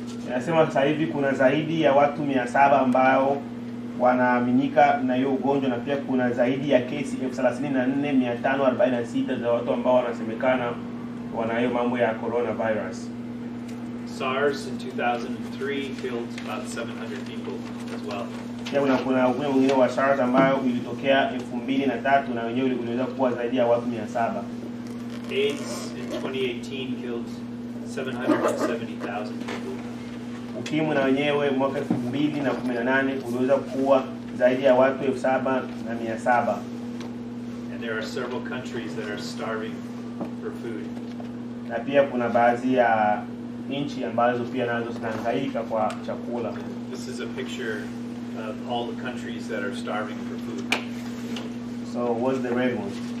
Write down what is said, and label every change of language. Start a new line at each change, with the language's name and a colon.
Swahili: Anasema sasa hivi kuna zaidi ya watu 700 ambao wanaaminika na hiyo ugonjwa, na pia kuna zaidi ya kesi 34,546 za watu ambao wanasemekana wana hiyo mambo ya coronavirus.
English: SARS in 2003 killed about 700 people as well.
Swahili: Pia kuna ugonjwa mwingine wa SARS ambayo ilitokea 2003 na wenyewe uliweza kuwa zaidi ya watu 700.
English: AIDS in 2018 killed 770,000 people.
Swahili: Ukimwi na wenyewe mwaka 2018 uliweza kuwa zaidi ya watu 7,700.
English: And there are several countries that are starving for food.
Swahili: Na pia kuna baadhi ya nchi ambazo pia nazo zinahangaika kwa chakula.
English: This is a picture of all the countries that are starving for food. So what's the red one?